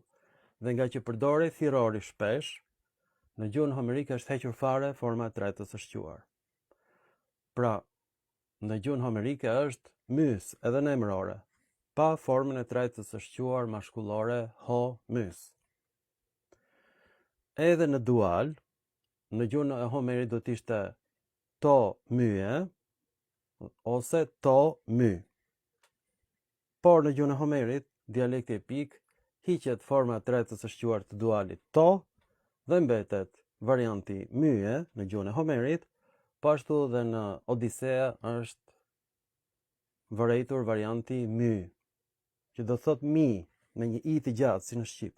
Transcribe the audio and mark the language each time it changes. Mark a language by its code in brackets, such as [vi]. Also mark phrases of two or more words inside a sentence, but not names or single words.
[sq] Dhe nga që përdorej thirrori shpesh, në gjuhën homerike është hequr fare forma e trajtës së shquar. Pra, në gjuhën homerike është mys edhe në emrore, pa formën e trajtës së shquar maskullore [el] ὁ μῦς. [sq] Edhe në dual, në gjuhën e Homerit do të ishte [el] τὼ μύε [sq] ose [el] τὼ μῦ. [sq] Por në gjuhën e Homerit, dialekti epik, hiqet forma e trajtës së shquar të dualit to dhe mbetet varianti mye në gjuhën e Homerit, po ashtu dhe në Odisea është vërejtur varianti my, që do thot mi me një i të gjatë si në shqip.